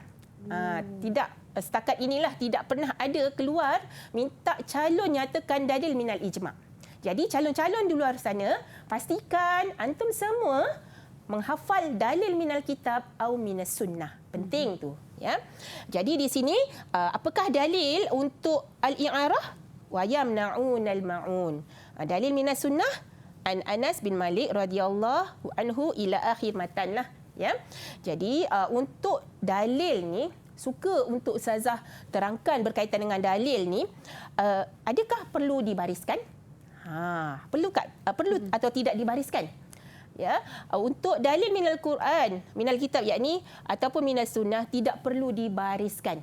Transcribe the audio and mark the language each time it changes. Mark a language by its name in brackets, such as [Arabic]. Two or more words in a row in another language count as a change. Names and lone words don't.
[Malay] Tidak, setakat inilah tidak pernah ada keluar minta calon nyatakan dalil [Arabic] من الإجماع'. [Malay] Jadi calon-calon di luar sana pastikan antum semua menghafal dalil [Arabic] من الكتاب [Malay] atau [Arabic] من السنة. [Malay] Penting tu ya. Jadi di sini apakah dalil untuk al-i'arah? [Arabic] ويمنعون الماعون. دليل من السنة عن أنس بن مالك رضي الله عنه إلى آخر المتن [Malay] lah ya. Jadi untuk dalil ni suka untuk ustazah terangkan berkaitan dengan dalil ni, adakah perlu dibariskan? Perlu atau tidak dibariskan? Ya, untuk dalil [Arabic] من القرآن، من الكتاب [Malay] yakni ataupun [Arabic] من السنة [Malay] tidak perlu dibariskan.